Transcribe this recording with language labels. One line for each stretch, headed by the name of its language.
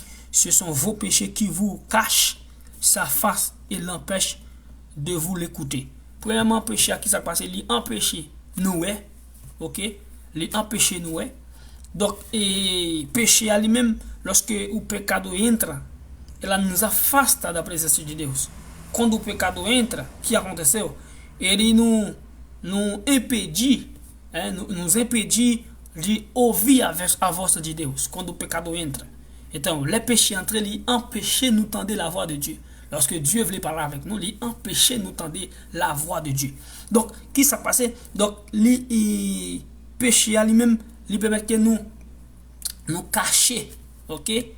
French: Ce sont vos péchés qui vous cachent sa face et l'empêchent de vous l'écouter. Premièrement, péché qui s'est passé, il empêche nous, ok? Il empêche nous. Donc, et péché à lui-même, lorsque le péché entre,
Portuguese: ela nos afasta da presença de Deus. Quando o pecado entra, o que aconteceu? Ele nos impedir, nos impedir de ouvir a voz de Deus quando o pecado entra. Então,
French: les péchés entrés, ils empêchaient nous tendre la voix de Dieu. Lorsque Dieu voulait parler avec nous, il empêchait nous tendre la voix de Dieu. Donc, qui s'est passé? Donc, les péchés lui-même, il permet que nous cacher, ok?